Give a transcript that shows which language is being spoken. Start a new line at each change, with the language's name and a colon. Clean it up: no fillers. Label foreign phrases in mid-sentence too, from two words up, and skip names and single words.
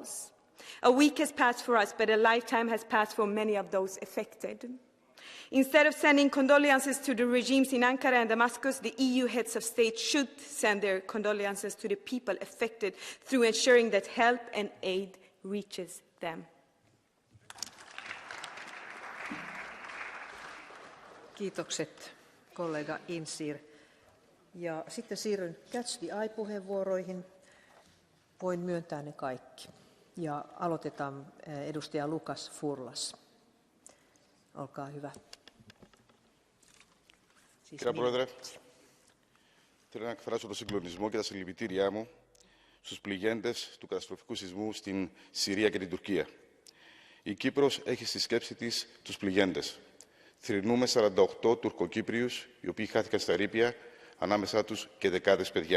English: A week has passed for us, but a lifetime has passed for many of those affected. Instead of sending condolences to the regimes in Ankara and Damascus, the EU heads of state should send their condolences to the people affected through ensuring that help and aid reaches them.
Finnish: Kiitokset, kollega Insir. Ja sitten siirryn
English: Catch the Eye-
Finnish: puheenvuoroihin. Voin myöntää ne kaikki. Ja aloitetaan edustaja Lukas Furlas. Olkaa hyvä.
Greek: Κύριε Πρόεδρε, θέλω να εκφράσω το συγκλονισμό και τα συλληπιτήριά μου στους πληγέντες του καταστροφικού σεισμού στην Συρία και την Τουρκία. Η Κύπρος έχει στη σκέψη της τους πληγέντες. Θρηνούμε 48 Τουρκοκύπριους, οι οποίοι χάθηκαν στα ερείπια, ανάμεσά τους και δεκάδες παιδιά.